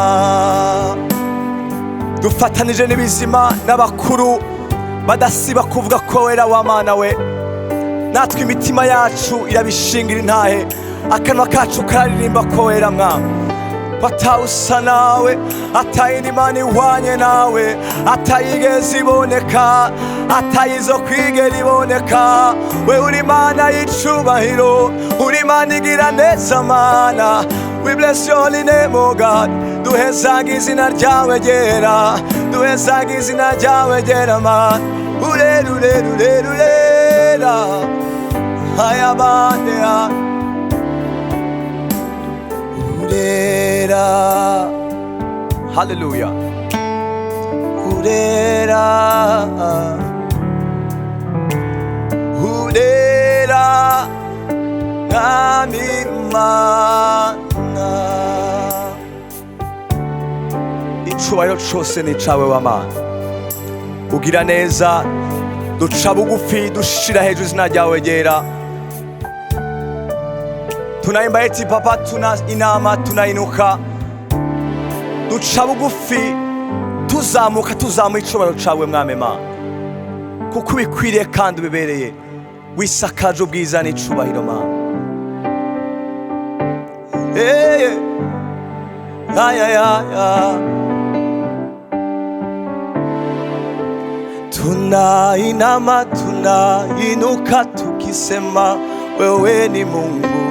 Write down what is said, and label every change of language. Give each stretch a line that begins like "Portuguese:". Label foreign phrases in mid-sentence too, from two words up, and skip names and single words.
Rundi: Dufatanije n'ibizima n'abakuru badasiba kuvuga ko wera wa Mana we, natwe imitima yacu irabishingira intahe, akanwa kacu kararirimba ko wera mwami, batawusa nawe, atayindi Mana ihwanye nawe, atayigeze iboneka, atayizo kwigera iboneka. We uri Mana y'icubahiro, uri Mana igira neza Mana.
English: We bless your holy name, oh God.
Rundi: Duhezaga izina ryawe ryera, duhezaga izina ryawe ryera Mana. Urera urera urera urera hayabandea urera. Haleluya urera urera mwami Mana. Icubahiro cose ni cawe wa Mana, ugira neza, duca bugufi dushira hejuru izina ryawe ryera.
Swahili: Tunaimba eti papa, tuna inama, tunainuka,
Rundi: duca bugufi tuzamuka, tuzamuye icubahiro cawe mwami Mana, kuko ubikwiriye kandi ubibereye, wisakaje ubwiza n'icubahiro Mana.
Swahili: Tunainama, tunainuka tukisema wewe ni Mungu.